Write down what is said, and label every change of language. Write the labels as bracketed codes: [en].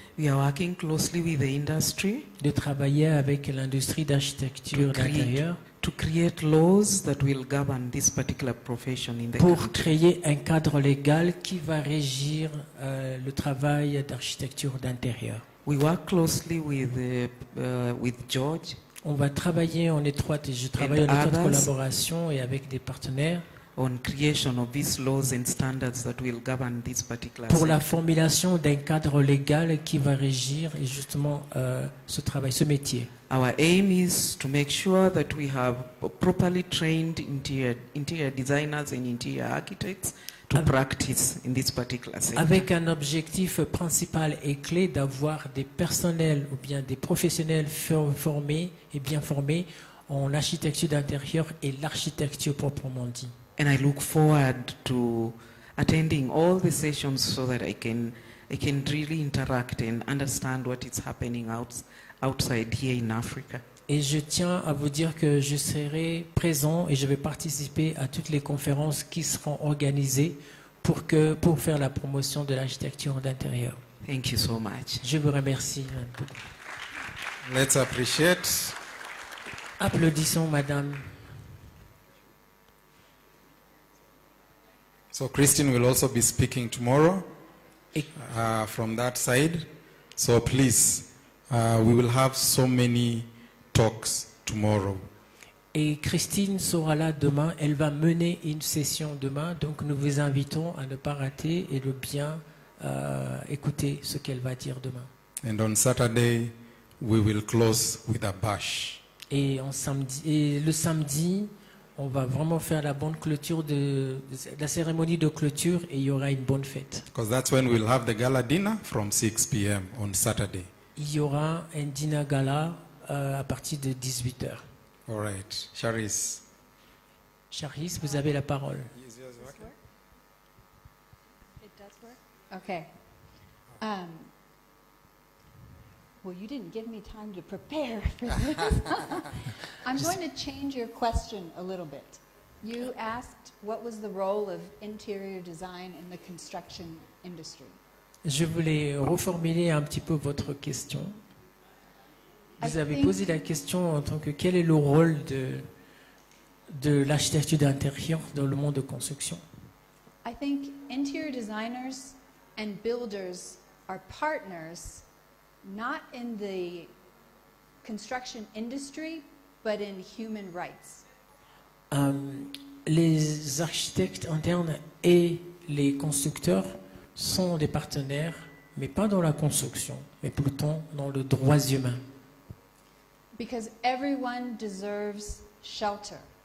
[en] we are working closely with the industry [fr] de travailler avec l'industrie d'architecture d'intérieur [en] to create laws that will govern this particular profession in the [fr] pour [en] country. [fr] créer un cadre légal qui va régir le travail d'architecture d'intérieur. [en] We work closely with George. [fr] On va travailler en étroite, je travaille en étroite collaboration et avec des partenaires [en] on creation of these laws and standards that will govern this particular [fr] pour la [en] sector. [fr] formulation d'un cadre légal qui va régir et justement ce travail, ce métier. [en] Our aim is to make sure that we have properly trained interior designers and interior architects to practice in this particular sector. [fr] Avec un objectif principal et clé d'avoir des personnels ou bien des professionnels formés et bien formés en architecture d'intérieur et l'architecture proprement dit. [en] And I look forward to attending all the sessions so that I can really interact and understand what is happening outside here in Africa. [fr] Et je tiens à vous dire que je serai présent et je vais participer à toutes les conférences qui seront organisées pour faire la promotion de l'architecture d'intérieur. [en] Thank you so much. [fr] Je vous remercie. [en] Let's appreciate. [fr] Applaudissons, madame. [en] So Christine will also be speaking tomorrow from that side. So please, we will have so many talks tomorrow. [fr] Et Christine sera là demain. Elle va mener une session demain. Donc nous vous invitons à ne pas rater et de bien écouter ce qu'elle va dire demain. [en] And on Saturday, we will close with a bash. [fr] Et le samedi, on va vraiment faire la bonne clôture la cérémonie de clôture et il y aura une bonne fête. [en] Because that's when we'll have the gala dinner from 6 p.m. on Saturday. [fr] Il y aura un dîner gala à partir de 18h. [en] All right. Charis. [fr] Charis, vous avez la parole. [en] It does work? Okay. Well, you didn't give me time to prepare for this. I'm going to change your question a little bit. You asked what was the role of interior design in the construction industry. [fr] Je voulais reformuler un petit peu votre question. Vous avez posé la question en tant que quel est le rôle de l'architecture d'intérieur dans le monde de construction. [en] I think interior designers and builders are partners not in the construction industry, but in human rights. [fr] Les architectes internes et les constructeurs sont des partenaires, mais pas dans la construction, mais plutôt dans le droit humain. [en] Because everyone deserves shelter.